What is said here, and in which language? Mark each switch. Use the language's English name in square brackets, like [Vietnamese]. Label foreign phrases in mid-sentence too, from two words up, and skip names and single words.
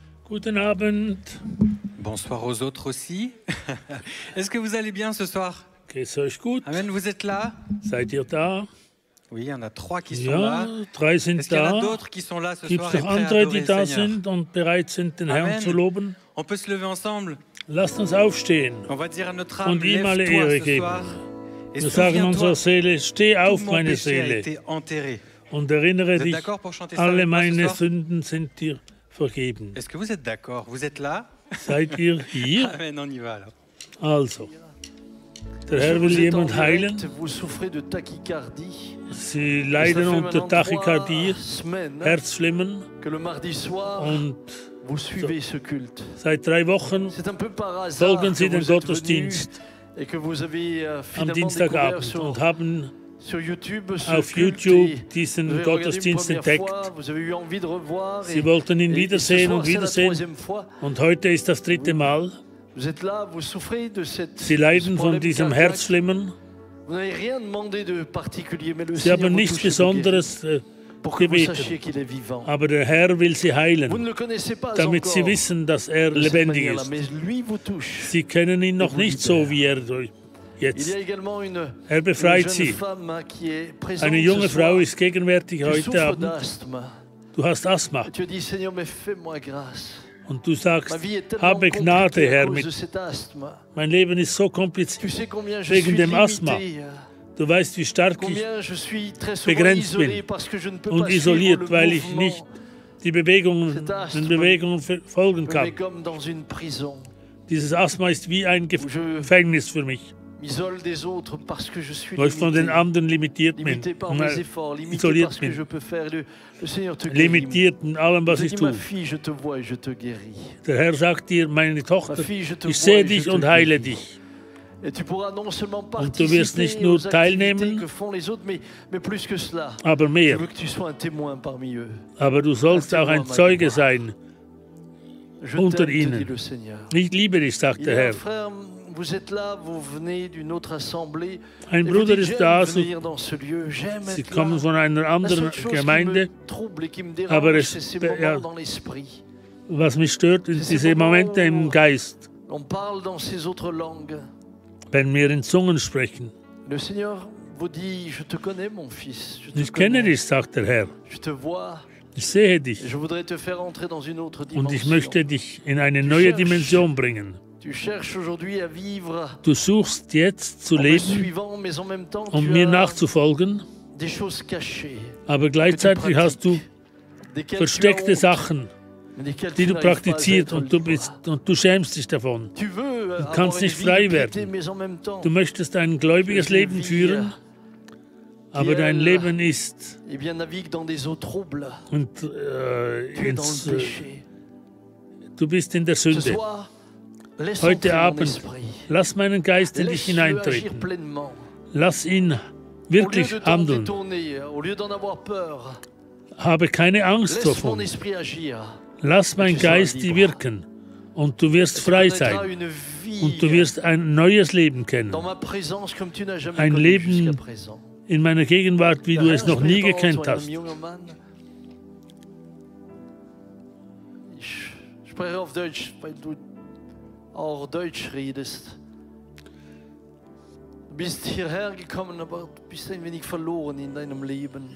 [German] Guten Abend. [French] Bonsoir aux autres aussi. Est-ce que vous allez bien ce soir? [German] Geht's euch gut? [French] Amen, vous êtes là? [German] Seid ihr da? [French] Oui, il y en a 3 qui sont [German] Ja, [French] là. [German] 3 sind [French] Est-ce qu'il y en a [German] da. [French] d'autres qui sont là ce [German] Gibt [French] soir [German] es [French] et [German] noch [French] prêts à [German] andere, [French] adorer [German] die [French] le [German] da [French] Seigneur? [German] sind und bereit sind, den Herrn Amen. zu loben? [French] On peut se lever ensemble. [German] Lasst uns aufstehen [French] On va dire à notre âme, [German] und ihm alle [French] lève-toi [German] Ehre [French] ce [German] geben. [French] soir. Et [German] Wir sagen unserer [French] souviens-toi, [German] Seele, steh [French] tout [German] auf, [French] mon [German] meine [French] péché a [German] Seele, [French] été enterré. [German] und erinnere [French] Vous êtes [German] dich, [French] d'accord pour chanter ça [German] alle [French] avec moi ce [German] meine [French] soir? [German] Sünden sind dir vergeben. [French] Est-ce que vous êtes d'accord? Vous êtes là? [German] Seid ihr hier? [French] Amen, on y va alors. [German] Also, der Herr will jemand heilen. [French] Vous souffrez de tachycardie. [German] Sie leiden unter Tachykardie, Herzflimmern [French] Que le mardi soir, [German] und [French] vous suivez ce culte. [German] seit 3 Wochen [French] C'est un peu par hasard [German] folgen Sie [French] que [German] dem [French] vous êtes [German] Gottesdienst [French] venus et que vous avez [German] am [French] finalement découvert [German] Dienstagabend und haben [French] sur YouTube ce [German] auf [French] culte YouTube et vous [German] diesen [French] avez regardé une [German] Gottesdienst [French] première [German] entdeckt. [French] fois, vous avez eu envie de revoir [German] Sie wollten ihn [French] et ce [German] wiedersehen [French] soir, [German] und [French] c'est la [German] wiedersehen. [French] troisième fois. [German] Und heute ist das 3. Mal. [French] Vous êtes là, vous souffrez de cette [German] Sie leiden von [French] problème [German] diesem [French] cardiaque. [German] Herzflimmern. [French] Vous n'avez rien demandé de particulier, mais le [German] Sie [French] Seigneur [German] haben [French] vous [German] nichts [French] touche et vous guérit, [German] Besonderes [French] pour que vous [German] gebeten. [French] sachiez qu'il est vivant. [German] Aber der Herr will sie [French] Vous ne [German] heilen, [French] le connaissez pas [German] damit sie [French] encore [German] wissen, dass er [French] de cette [German] lebendig [French] manière-là, [German] ist. [French] mais lui vous touche. [German] Sie kennen ihn noch nicht so, wie er [French] Il [German] jetzt. [French] y a également une [German] Befreit [French] jeune [German] sie. [French] femme qui est présente [German] Eine junge [French] ce soir. [German] Frau ist gegenwärtig [French] Tu [German] heute [French] souffres [German] Abend. [French] d'asthme. [German] Du hast Asthma [French] Et tu as dit, Seigneur, mais fais-moi grâce. [German] und du [French] Ma [German] sagst, [French] vie est tellement [German] habe Gnade, [French] compliquée à [German] Herr, [French] cause [German] mit [French] de cet asthme. [German] mein Leben ist so kompliziert. [French] Tu sais combien je [German] Wegen [French] suis [German] dem Asthma. [French] limité, [German] Du weißt, wie stark ich [French] combien je suis très souvent [German] begrenzt [French] isolé [German] bin [French] parce que je ne peux [German] und [French] pas suivre [German] isoliert, [French] le [German] weil ich [French] mouvement. [German] nicht die Bewegungen, den Bewegungen folgen [French] Je me [German] kann. [French] mets comme dans une prison. [German] Dieses Asthma ist wie ein Gefängnis für mich, [French] M'isole des autres parce que je suis [German] weil ich von den [French] limité. [German] anderen limitiert bin, [French] Limité par mes efforts, limité [German] isoliert [French] par ce que je [German] bin, [French] peux faire. Le Seigneur te guérit. [German] limitiert in allem, was [French] Je [German] ich [French] dis, ma [German] tue. [French] fille, je te vois et je te guéris. [German] Der Herr sagt dir, meine Tochter, [French] Ma fille, je te [German] ich [French] vois [German] sehe [French] et je [German] dich [French] te [German] und heile [French] guéris. [German] dich. [French] Et tu pourras non seulement [German] Und du wirst nicht [French] participer [German] nur [French] aux activités [German] teilnehmen, [French] que font les autres, mais plus que cela. [German] aber [French] Je [German] mehr. [French] veux que tu sois un témoin parmi eux. [German] Aber du sollst auch ein Zeuge sein [French] Je [German] unter [French] t'aime, te dit [German] ihnen. [French] le Seigneur. [German] Ich liebe dich, sagt [French] Il y [German] der [French] a un [German] Herr. [French] frère, vous êtes là, vous venez d'une autre assemblée. [German] Ein [French] et vous [German] Bruder [French] dites, [German] ist da, [French] j'aime [German] so, [French] venir dans ce lieu, j'aime [German] sie [French] être [German] kommen [French] là. [German] von einer [French] La [German] anderen [French] seule chose qui [German] Gemeinde. [French] me trouble et qui me [German] Aber [French] dérange, [German] es- [French] c'est ces [German] ja. [French] moments dans l'esprit. [German] Was mich stört, sind diese Momente im Geist, [French] On parle dans ces autres langues. [German] wenn wir in Zungen sprechen. [French] Le Seigneur vous dit, je te connais mon fils, je te [German] Ich kenne [French] connais, [German] dich, sagt der Herr. [French] je te vois, [German] Ich sehe [French] et [German] dich [French] je voudrais te faire entrer dans une autre [German] und ich [French] dimension. [German] möchte dich in eine neue Dimension bringen. [French] Tu cherches aujourd'hui à vivre [German] Du suchst jetzt zu [French] en me [German] leben, [French] suivant, mais en même temps [German] um [French] tu [German] mir [French] as [German] nachzufolgen, [French] des choses cachées, [German] aber gleichzeitig hast du [French] desquelles tu as [German] versteckte [French] honte, [German] Sachen, [French] mais desquelles [German] die [French] tu [German] du [French] n'arrives pas à [German] praktizierst [French] être [German] und du, [French] libre. [German] du schämst dich davon. [French] Tu veux avoir [German] kannst [French] une [German] nicht [French] vie [German] frei [French] de piété, [German] werden. [French] mais en même temps, [German] Du möchtest ein gläubiges [French] tu as une [German] Leben [French] vie, [German] führen, aber dein Leben ist [French] eh bien, navigue dans des eaux troubles. [German] und, [French] Tu es dans le péché. [German] du bist in der [French] Ce [German] Sünde. [French] soir, laisse [German] Heute [French] entrer mon [German] Abend, [French] esprit. [German] lass meinen Geist in dich [French] Laisse-le agir [German] hineintreten. [French] pleinement. [German] Lass ihn [French] Au lieu [German] wirklich [French] de t'en [German] handeln. [French] détourner, au lieu d'en avoir peur, [German] Habe keine Angst [French] laisse mon [German] davon. [French] esprit agir. [German] Lass mein [French] tu seras [German] Geist [French] libre. [German] wirken und du wirst [French] Tu [German] frei [French] connaîtras [German] sein [French] une vie [German] und du wirst ein neues Leben kennen. [French] dans ma présence comme tu n'as jamais [German] Ein [French] connu [German] Leben [French] jusqu'à présent. [German] in meiner Gegenwart, wie du es noch nie gekannt hast. Ich spreche auf Deutsch, weil du auch Deutsch redest. Du bist hierher gekommen, aber du bist ein wenig verloren in deinem Leben.